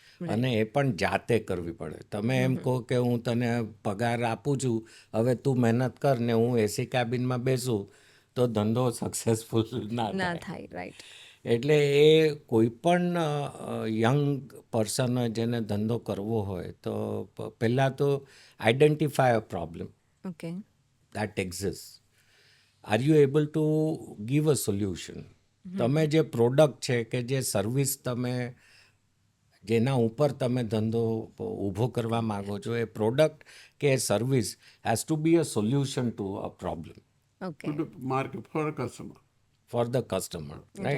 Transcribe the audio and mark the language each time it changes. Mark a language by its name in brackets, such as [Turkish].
[Gujarati] અને એ પણ જાતે કરવી પડે. તમે એમ કહો કે હું તને પગાર આપું છું, હવે તું મહેનત કર ને હું એસી કેબિનમાં બેસું તો ધંધો સક્સેસફુલ ના ના થાય. થાય. રાઈટ. એટલે એ કોઈ પણ યંગ પર્સન જેને ધંધો કરવો હોય તો પહેલાં તો [English] Identify a problem okay. that exists. Are you able to give a solution? [Gujarati] તમે જે પ્રોડક્ટ છે કે જે સર્વિસ તમે જેના ઉપર તમે ધંધો ઊભો કરવા માગો છો એ પ્રોડક્ટ કે service [English] Has to be a solution to a problem okay. Market for customer. For the customer. Right.